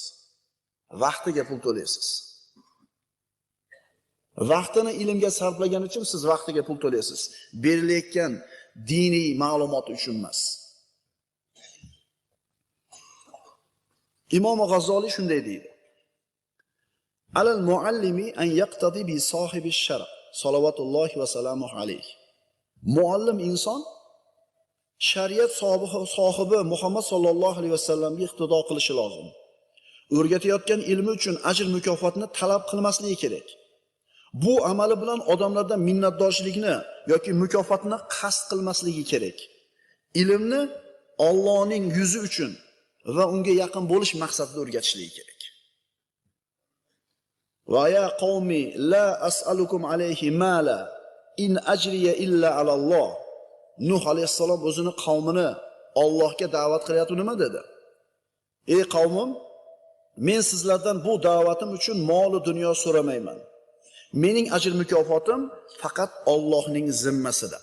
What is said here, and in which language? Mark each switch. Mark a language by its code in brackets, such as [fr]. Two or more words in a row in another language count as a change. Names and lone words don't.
[uz] Vaqtiga pul to'laysiz. Vaqtini ilmga sarflagan uchun siz vaqtiga pul to'laysiz. Berilayotgan diniy ma'lumot uchun emas. Imom G'azzoliy shunday deydi: [ar] على المعلم أن يقتدي بصاحب الشرع صلوات الله وسلامه عليه. [uz] Muallim inson shariat sohibi Muhammad [ar] صلى الله عليه وسلم [uz] iqtido qilishi lozim. O'rgatayotgan ilmi uchun ajr mukofotni talab qilmasligi kerak. Bu amali bilan odamlardan minnatdorchilikni yoki mukofotni qasd qilmasligi kerak. Ilmni Allohning yuzi uchun va unga yaqin bo'lish maqsadida o'rgatishligi kerak. [ar] ويا قوم لا أسألكم عليه مالا إن أجري إلا على الله. [uz] Nuh alayhissalom o'zini qavmini Allohga da'vat qilyapti, nima dedi? Ey qavmim, men sizlardan bu da'vatim uchun mol va dunyo so'ramayman. Mening ajr mukofotim faqat Allohning zimmasida.